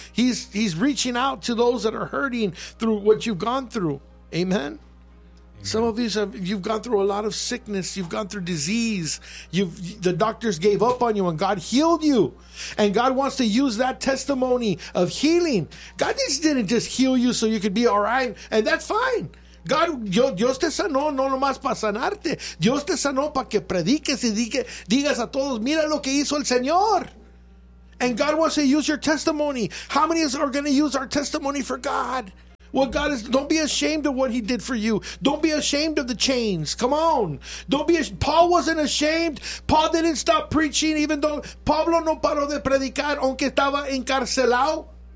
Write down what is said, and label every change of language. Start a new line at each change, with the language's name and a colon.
English: He's reaching out to those that are hurting through what you've gone through. Amen. Some of you've gone through a lot of sickness. You've gone through disease. The doctors gave up on you, and God healed you. And God wants to use that testimony of healing. God didn't just heal you so you could be all right, and that's fine.
Spanish: God, Dios te sanó no nomás para sanarte. Dios te sanó para que prediques y digas a todos, mira lo que hizo el Señor.
English: And God wants to use your testimony. How many of us are going to use our testimony for God? What God is, don't be ashamed of what he did for you. Don't be ashamed of the chains. Come on. Don't be ashamed. Paul wasn't ashamed. Paul didn't stop preaching, even though Pablo no paró de predicar, aunque estaba encarcelado.